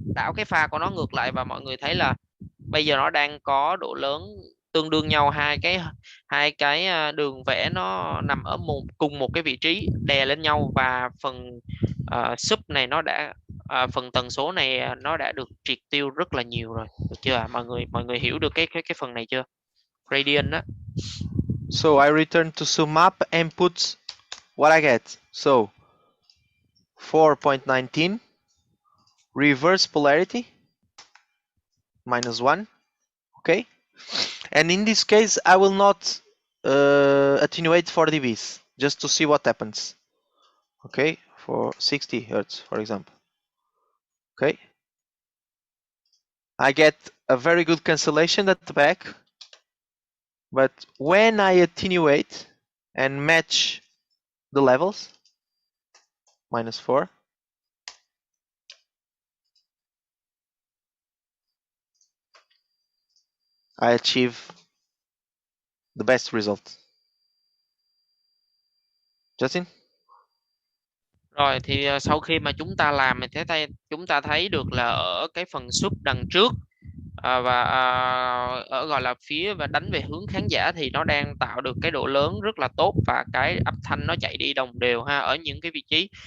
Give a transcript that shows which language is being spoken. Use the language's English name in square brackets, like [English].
[Vietnamese] Đảo cái pha của nó ngược lại và mọi người thấy là bây giờ nó đang có độ lớn tương đương nhau, hai cái đường vẽ nó nằm ở cùng một cái vị trí đè lên nhau, và phần sub này nó đã phần tần số này nó đã được triệt tiêu rất là nhiều rồi, được chưa? Mọi người hiểu được cái phần này chưa? Gradient đó. [English] so I return to submap and put what I get. So 4.19 reverse polarity -1. Okay, and in this case I will not attenuate 4 dBs just to see what happens. Okay, for 60 Hertz, for example. Okay, I get a very good cancellation at the back, but when I attenuate and match the levels, -4, I achieve the best result. Justin? [Vietnamese] Rồi thì sau khi mà chúng ta làm thì chúng ta thấy được là ở cái phần sub đằng trước và ở gọi là phía và đánh về hướng khán giả thì nó đang tạo được cái độ lớn rất là tốt và cái âm thanh nó chạy đi đồng đều ha ở những cái vị trí.